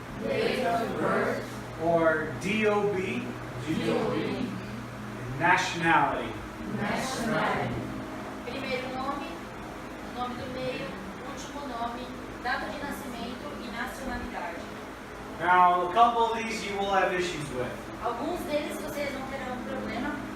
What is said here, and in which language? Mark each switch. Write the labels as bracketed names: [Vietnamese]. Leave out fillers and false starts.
[English] date of birth, or DOB, DOB, nationality. nationality. [Portuguese] Primeiro nome, nome do meio, último nome, data de nascimento e nacionalidade. [English] Now, a couple of these you will have issues with, [Portuguese] Alguns deles vocês vão ter um problema,